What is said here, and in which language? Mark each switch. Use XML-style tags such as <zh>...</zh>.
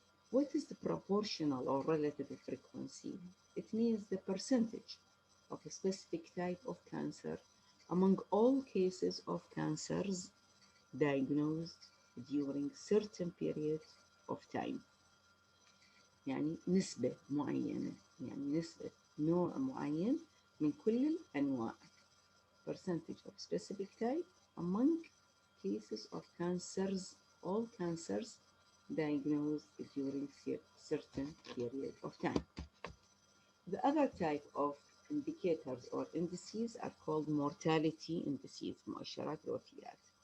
<en>What is the proportional or relative frequency? It means the percentage of a specific type of cancer among all cases of cancers diagnosed during certain period of time.</en> <ar>يعني نسبة معينة، يعني نسبة نوع معين من كل الأنواع.</ar> <en>Percentage of specific type among cases of cancers, all cancers diagnosed during certain period of time. The other type of indicators or indices are called mortality indices,</en> <ar>مؤشرات الوفيات.</ar>